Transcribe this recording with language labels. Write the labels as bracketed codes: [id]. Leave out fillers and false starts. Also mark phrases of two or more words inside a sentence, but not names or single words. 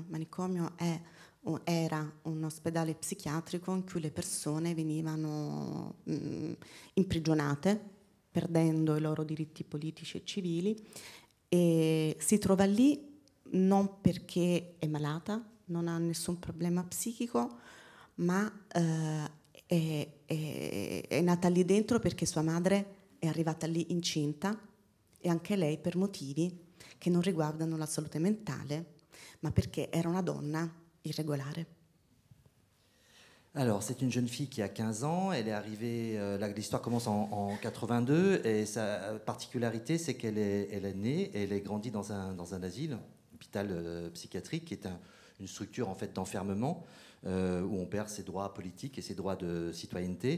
[it] Manicomio era un ospedale psichiatrico in cui le persone venivano imprigionate, perdendo i loro diritti politici e civili, e si trova lì non perché è malata, non ha nessun problema psichico, ma è nata lì dentro perché sua madre è arrivata lì incinta e anche lei per motivi che non riguardano la salute mentale, ma perché era una donna irrégulière. [fr] Alors, c'est une jeune fille qui a 15 ans. Elle est arrivée. L'histoire commence en 82 et sa particularité, c'est qu'elle est née et elle est grandie dans un asile, hôpital psychiatrique, qui est une structure en fait d'enfermement où on perd ses droits politiques et ses droits de citoyenneté.